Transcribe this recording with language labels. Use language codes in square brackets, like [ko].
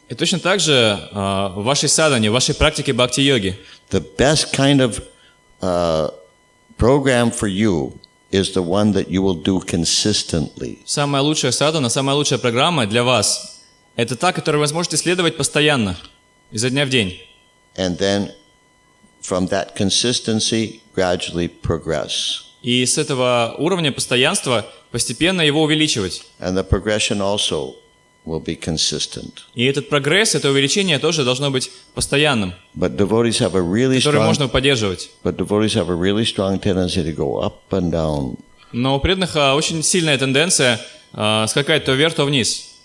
[ru] И точно так же в вашей садхане, в вашей практике бхакти-йоги, [en] the best kind of program for you is the one that you will do consistently. [ru] самая лучшая садхана, самая лучшая программа для вас – это та, которой вы сможете следовать постоянно, изо дня в день. [en] And then from that consistency, gradually progress. [ru] И с этого уровня постоянства постепенно его увеличивать. [en] And the progression also will be consistent. [ru] И этот прогресс, это увеличение тоже должно быть постоянным, [en] But devotees have a really [ru] который можно [en] strong, [ru] поддерживать. [en] tendency to go up and down, [ru] Но у преданных очень сильная тенденция скакать то вверх, то вниз,